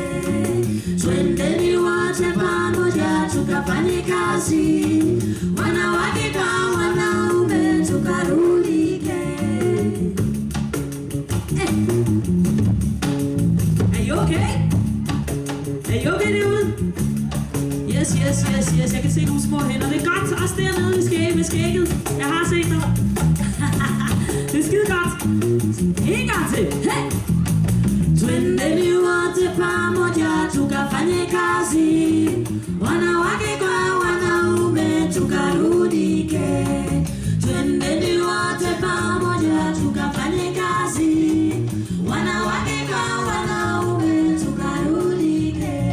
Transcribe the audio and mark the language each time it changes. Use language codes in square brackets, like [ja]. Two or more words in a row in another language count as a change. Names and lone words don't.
[sw] Twendeni wote pamoja tukafanye kazi, wanawake kwa wanaume tukarudike. [en] Are you okay? Are you okay derude? Yes. [da] Jeg kan se nogle små hænder. Det er godt. Også dernede med skægget. Jeg har set dig. Det er skide godt. En gang til. Hey! [sw] Twendeni wote pamoja tukafanye kazi, wanawake kwa wanaume tukarudike. Twendeni wote pamoja tukafanye kazi, wanawake kwa wanaume tukarudike.